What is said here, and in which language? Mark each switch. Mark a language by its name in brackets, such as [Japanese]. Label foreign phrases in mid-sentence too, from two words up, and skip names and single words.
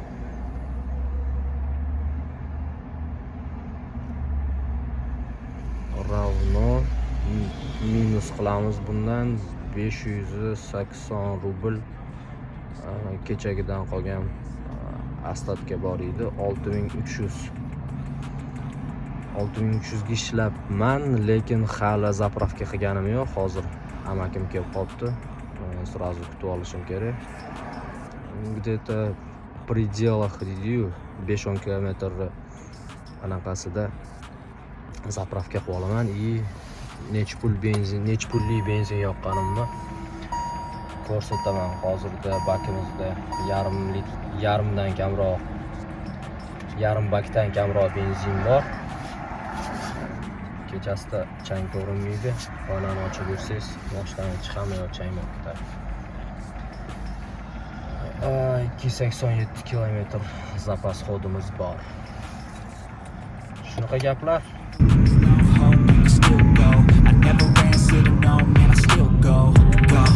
[Uzbek] Ravno minus qilamiz bundan 580 rubl kechagidan qolgan ostatga bor edi. 6300. 6300 ga ishlabman, lekin hali zapravka qilganim yo'q. Hozir amakim kelib qopti. Sразу kutib olishim kerak. [Russian] Где-то в пределах 5-10 [Uzbek] kilometr anaqasida zapravka qilib olaman. Nech pulli benzin yoqqanimni ko'rsataman. Hozirda bakimizda yarim bakdan kamroq benzin bor. Kechasida chang ko'rinmaydi. Xonani ochib yursangiz, boshdan chiqami yo changmoq ketadi. 287 kilometr zapas xodimiz bor. Shunaqa gaplar. [English] home, you can still go. I never ran, said no, man, I still go.